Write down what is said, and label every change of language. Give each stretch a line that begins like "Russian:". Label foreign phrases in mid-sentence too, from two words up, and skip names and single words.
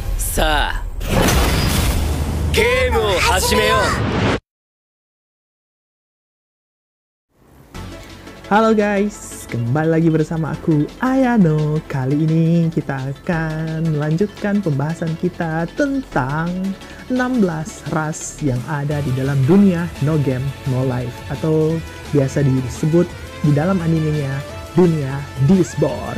Japanese: さあ、ゲームを始めよう。
Indonesian: Halo guys, kembali lagi bersama aku Ayano. Kali ini kita akan melanjutkan pembahasan kita tentang 16 ras yang ada di dalam dunia No Game No Life, atau biasa disebut di dalam animenya dunia Disboard.